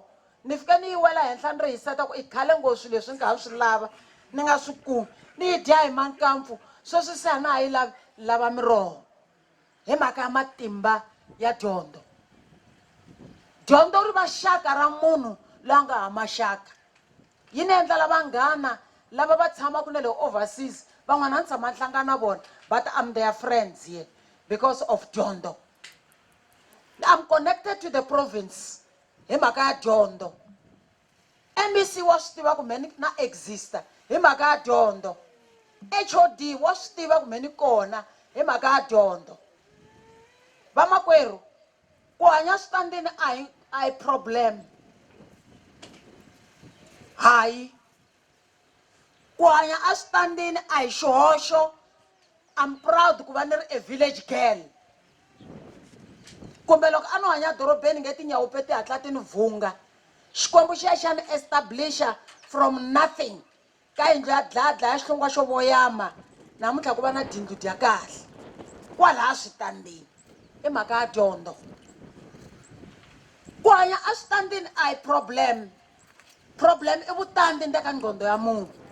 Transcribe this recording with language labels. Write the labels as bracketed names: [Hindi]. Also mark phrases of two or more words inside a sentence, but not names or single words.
[Tsonga] Ni fike ni yi wela henhla ni ri hiseta ku i khale ngo swilo leswi ni nga swi lava ni nga swi kumi ni yi dya hi mankampfu sweswi se na ha yi lavi lava miroho hi mhaka ya matimba ya dyondzo. Dyondzo ri va xaka ra munhu loyi a nga ha maxaka. Yi ni endla lava nghana lava va tshamaka na le overseas van'wana ni tshama hlangana na vona [English] but I'm their friends here because of [Tsonga] dyondzo. [English] I'm connected to the province [Tsonga] hi mhaka ya dyondzo. MEC wa swi tiva ku meni na exista hi mhaka ya dyondzo. HOD wa swi tiva ku meni kona hi mhaka ya dyondzo. Vamakwerhu ku hanya switandini a hi problem. Hayi ku hanya a switandini a hi xihoxo. [English] I'm proud [Tsonga] ku va ni ri [English] a village girl. [Tsonga] Kumbe loko a no hanya dorobeni nge tinyawu pe ti hatla ti ni vhunga. Xikwembu xi ya xa ni establisha [English] from nothing [Tsonga] ka yindlu ya dladla ya xihlungwa xo voyama namuntlha ku va na dindlu dya kahle kwalaha switandini i mhaka ya dyondzo. Ku hanya a switandini a hi problem. Problem i vutandi ni le ka nqondo ya munhu.